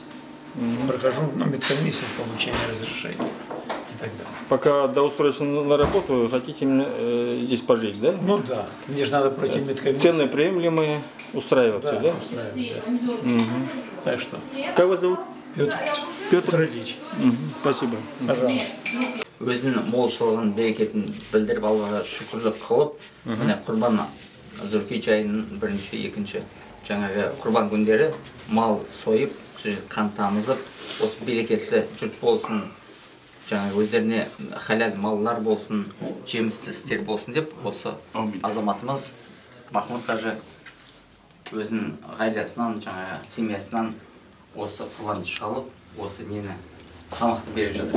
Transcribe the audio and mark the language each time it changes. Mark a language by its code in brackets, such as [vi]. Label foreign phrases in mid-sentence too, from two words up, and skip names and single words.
[ru] Прохожу медкомиссию получения разрешения и так далее. Пока до устройства на работу хотите здесь пожить, да? Ну да, мне же надо пройти медкомиссию. Цены приемлемые, устраиваться, да? Устраивает, да. Так что. Как вас зовут? Петр Ильич. Спасибо. Пожалуйста. [kk] Өзінің молшылығын, берекетін білдіріп Аллаға шүкірлік қылып, міне құрбан Зүлхижжа айының бірінші, екінші жаңағы құрбан күндері мал сойып, қан тамызып, осы берекетлі жұрт болсын, жаңағы өздеріне халал маллар болсын, жемісті істер болсын деп, осы азаматымыз Махмуд қажы өзінің ғайласынан, жаңағы семьясынан осы құрбанды шалып, осы нені тамақты беріп жатыр.